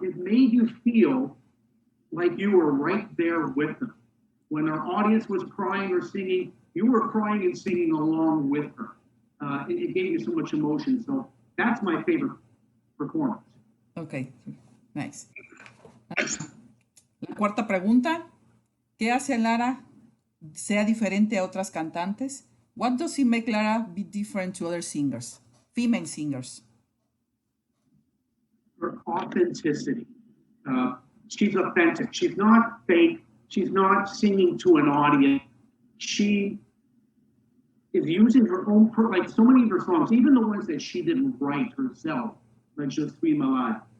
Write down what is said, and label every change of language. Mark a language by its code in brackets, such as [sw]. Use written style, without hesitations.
[en] It made you feel like you were right there with them. When our audience was crying or singing, you were crying and singing along with her. It gave you so much emotion. So that's my favorite performance. Ok, nice. [es] La cuarta pregunta. ¿Qué hace a Lara sea diferente a otras cantantes? [en] What does it make Lara be different to other singers, female singers? Her authenticity. She's authentic. She's not fake. She's not singing to an audience. She is using her own, like so many of her songs, even the ones that she didn't write herself, like Je suis malade.